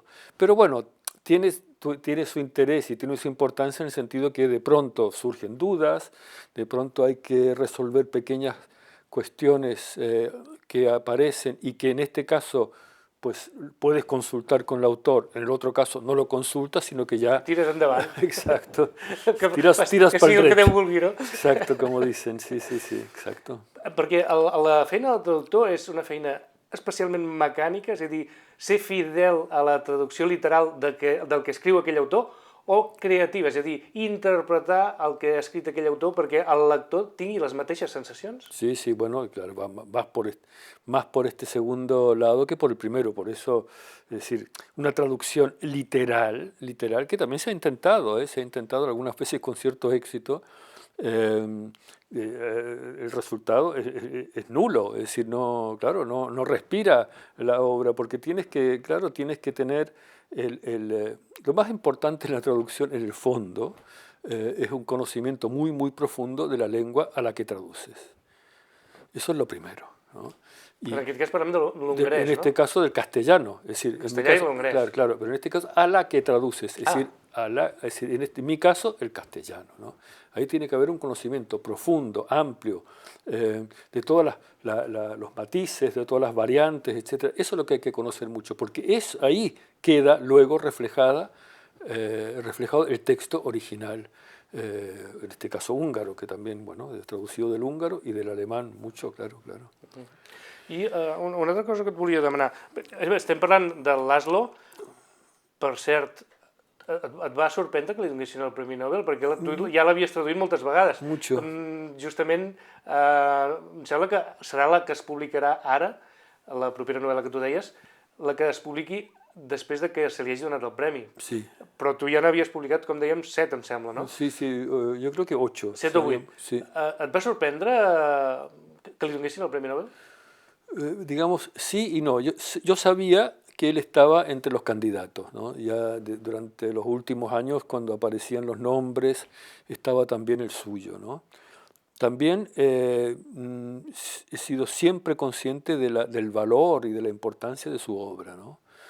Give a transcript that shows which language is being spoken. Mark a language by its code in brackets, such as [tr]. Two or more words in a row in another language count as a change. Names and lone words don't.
[es] Pero bueno, tiene su interés y tiene su importancia en el sentido que de pronto surgen dudas, de pronto hay que resolver pequeñas cuestiones que aparecen y que en este caso pues puedes consultar con el autor, en el otro caso no lo consultas, sino que ya... [ca] Tires endavant. [es] Exacto. que Tiras [ca] que sigui el que Déu vulgui, no? [es] Exacto, como dicen, sí, exacto. [ca] Perquè la feina del traductor és una feina especialment mecànica, és a dir, ser fidel a la traducció literal del que escriu aquell autor, o creativa, és a dir, interpretar el que ha escrit aquell autor perquè el lector tingui les mateixes sensacions? [es] Sí, bueno, claro, más por este segundo lado que por el primero, por eso, es decir, una traducción literal, que también se ha intentado algunas veces con cierto éxito, el resultado es nulo, es decir, no respira la obra, porque tienes que tener lo más importante en la traducción, en el fondo, es un conocimiento muy, muy profundo de la lengua a la que traduces. Eso es lo primero, ¿no? [ca] Y en aquest cas parlem de l'hongarès, [es] en este caso del castellano, es decir, [ca] castellà y l'hongarès. [es] Claro, pero en este caso a la que traduces, es decir, en mi caso el castellano, ¿no? Ahí tiene que haber un conocimiento profundo, amplio, de todos los matices, de todas las variantes, etc. Eso es lo que hay que conocer mucho, porque ahí queda luego reflejado el texto original, en este caso húngaro, que también, bueno, es traducido del húngaro y del alemán mucho, claro. [ca] I una altra cosa que et volia demanar. Estem parlant de Laszlo, per cert, et va sorprendre que li donessin el Premi Nobel? Perquè tu ja l'havies traduït moltes vegades. [es] Mucho. [ca] Justament, em sembla que serà la que es publicarà ara, la propera novel·la que tu deies, la que es publiqui després de que se li hagi donat el premi. [es] Sí. [ca] Però tu ja n'havies publicat, com dèiem, 7, em sembla, no? [es] Sí, yo creo que 8. 7 o 8. Sí. [ca] Et va sorprendre que li donessin el Premi Nobel? [es] Digamos, sí y no. Yo sabía que él estaba entre los candidatos, ¿no? Ya durante los últimos años, cuando aparecían los nombres, estaba también el suyo, ¿no? También he sido siempre consciente del valor y de la importancia de su obra, ¿no?